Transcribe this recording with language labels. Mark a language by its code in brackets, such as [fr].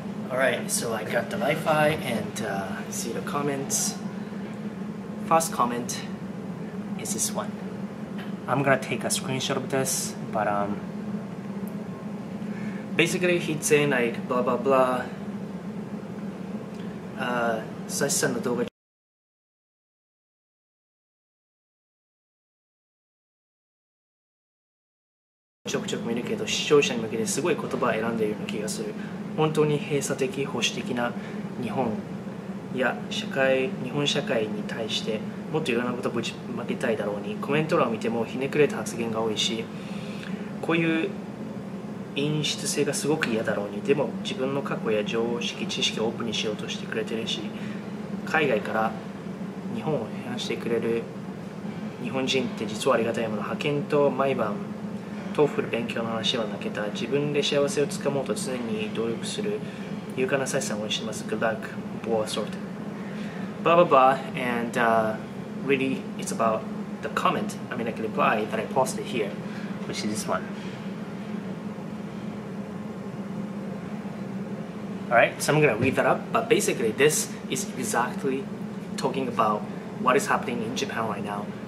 [en] Alright, so I got the Wi-Fi, and see the comments. First comment is this one. I'm gonna take a screenshot of this, but basically he's saying blah blah blah. [ja] サシさんの動画ちょくちょく見るけど、視聴者に向けてすごい言葉を選んでいるような気がする。本当に閉鎖的、保守的な日本や日本社会に対してもっといろんなことをぶちまけたいだろうに、コメント欄を見てもひねくれた発言が多いし、こういう陰湿性がすごく嫌だろうに、でも自分の過去や常識知識をオープンにしようとしてくれてるし、海外から日本を批判してくれる日本人って実はありがたいもの。派遣と毎晩トーフル勉強の話は泣けた。自分で幸せをつかもうと常に努力する勇敢なサシさんを応援してます。 [en] Good luck, blah sort blah blah blah. And really it's about the comment, reply that I posted here, which is this one. Alright, so I'm going to read that up, but basically this is exactly talking about what is happening in Japan right now.